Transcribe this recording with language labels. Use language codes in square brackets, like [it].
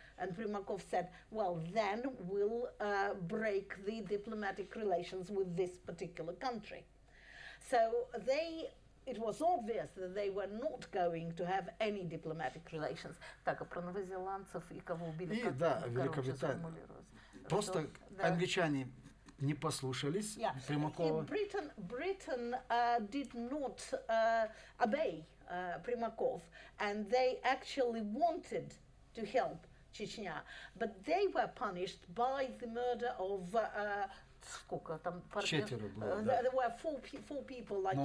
[en] And Primakov said, well, then we'll break the diplomatic relations with this particular country. So it was obvious that they were not going to have any diplomatic relations. [ru] Так, а про новозеландцев и кого убили? И, да, Великобритания. Просто англичане не послушались Примакова. [en] Britain did not obey Primakov, and they actually wanted to help Chechnya, but they were punished by the murder of [ru] сколько там? Четверо было, да. [en] There were four people, I think.